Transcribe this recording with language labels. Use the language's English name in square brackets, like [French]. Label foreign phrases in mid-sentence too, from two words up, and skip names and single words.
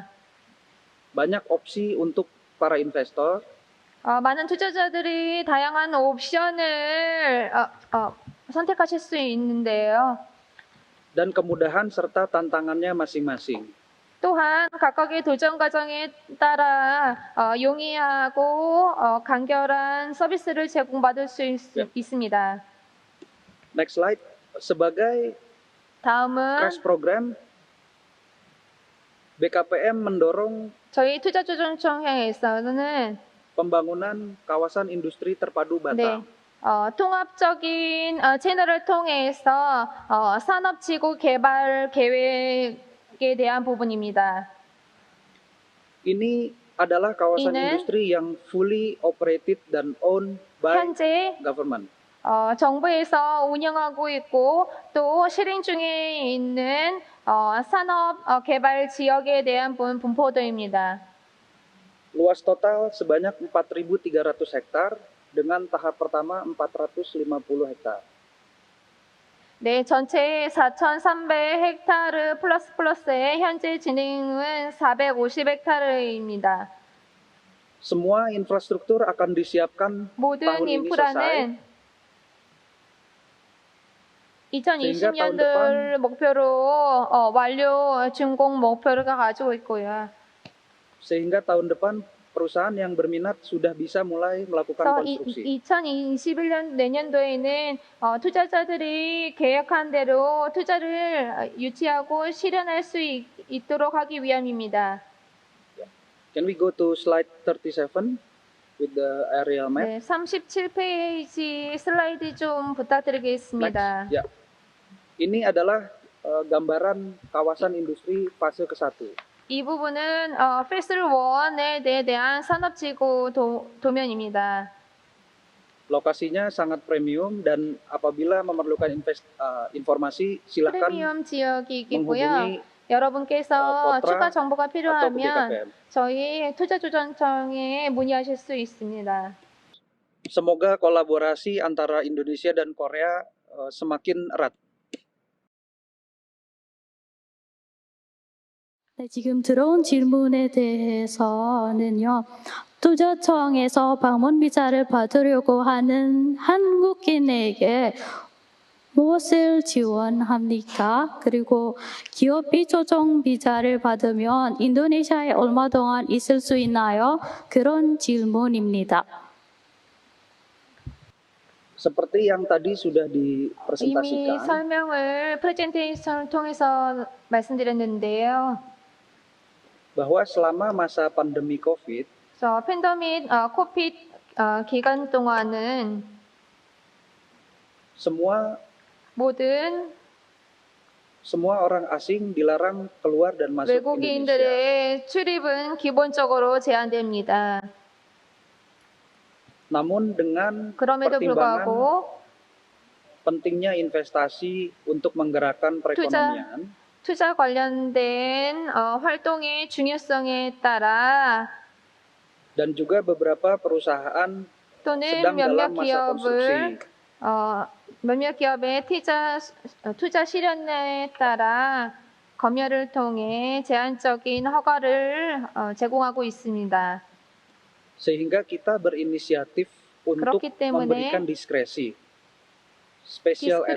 [Indonesian] Banyak opsi untuk para investor. [Korean] 많은 투자자들이 다양한 옵션을 선택하실 수 있는데요. [Indonesian] Dan kemudahan serta tantangannya masing-masing. [Korean] 또한 각각의 도전 과정에 따라 용이하고 간결한 서비스를 제공받을 수 있습니다. [English] Next slide. Sebagai [Korean] 다음은 [English] crash program, [Indonesian] BKPM mendorong [Korean] 저희 투자조정청에서는 [Indonesian] pembangunan kawasan industri terpadu Batam. [Korean] 통합적인 채널을 통해서 산업지구 개발 계획에 대한 부분입니다. [Indonesian] Ini adalah kawasan industri yang [English] fully operated [Indonesian] dan [English] owned by [Korean] 현재 [English] government. [Korean] 정부에서 운영하고 있고 또 실행 중에 있는 산업 개발 지역에 대한 분포도입니다. [Indonesian] Luas total sebanyak 4.300 hektar dengan tahap pertama 450 hektar. [Korean] 네, 전체 4,300헥타르 플러스에 현재 진행은 450헥타르입니다. [Indonesian] Semua infrastruktur akan disiapkan [Korean] 모든 [Indonesian] tahun ini selesai. [Korean] 인프라는 2020년도를 목표로 완료 준공 목표를 가지고 있고요. [Indonesian] Sehingga tahun depan perusahaan yang berminat sudah bisa mulai melakukan konstruksi. [Korean] 2021년 내년도에는 투자자들이 계획한 대로 투자를 유치하고 실현할 수 있도록 하기 위함입니다. [English] Can we go to slide 37 with the aerial map? [Korean] 네, 37페이지 슬라이드 좀 부탁드리겠습니다. [Indonesian] Next. Ya. Ini adalah gambaran kawasan industri fase ke-1. [Korean] 이 부분은 Phase 1에 대한 산업지구 도면입니다. [Indonesian] Lokasinya sangat premium dan apabila memerlukan informasi silakan [Korean] 프리미엄 지역이 있고요. [Indonesian] menghubungi [Korean] 여러분께서 추가 [Indonesian] Potra [Korean] 정보가 [Indonesian] atau ke [Korean] 필요하면 [Indonesian] BKPM. [Korean] 저희 투자조정청에 문의하실 수 있습니다. [Indonesian] Semoga kolaborasi antara Indonesia dan Korea semakin erat. [Korean] 네, 지금 들어온 질문에 대해서는요. 투자청에서 방문 비자를 받으려고 하는 한국인에게 무엇을 지원합니까? 그리고 기업비 조정 비자를 받으면 인도네시아에 얼마 동안 있을 수 있나요? 그런 질문입니다. [Indonesian] Seperti yang tadi sudah [Korean] 이미 [Indonesian] dipresentasikan, [Korean] 설명을 프레젠테이션을 통해서 말씀드렸는데요. [Indonesian] bahwa selama masa pandemi COVID, [Korean] 팬데믹 코비드 기간 동안은 [Indonesian] semua orang asing dilarang keluar dan masuk Indonesia. [Korean] 외국인들의 출입은 기본적으로 제한됩니다. [Indonesian] Namun dengan [Korean] 그럼에도 [Indonesian] pertimbangan [Korean] 불구하고 [Indonesian] pentingnya investasi untuk menggerakkan perekonomian, [Korean] 투자 관련된 활동의 중요성에 따라 [Indonesian] dan juga beberapa perusahaan [Korean] 또는 [Indonesian] sedang dalam masa konstruksi. [Korean] 몇몇 기업의 투자 실현에 따라 검열을 통해 제한적인 허가를 제공하고 있습니다. [Indonesian] Sehingga kita berinisiatif untuk [Korean] 그렇기 때문에 [Indonesian] memberikan diskresi, [English] special entry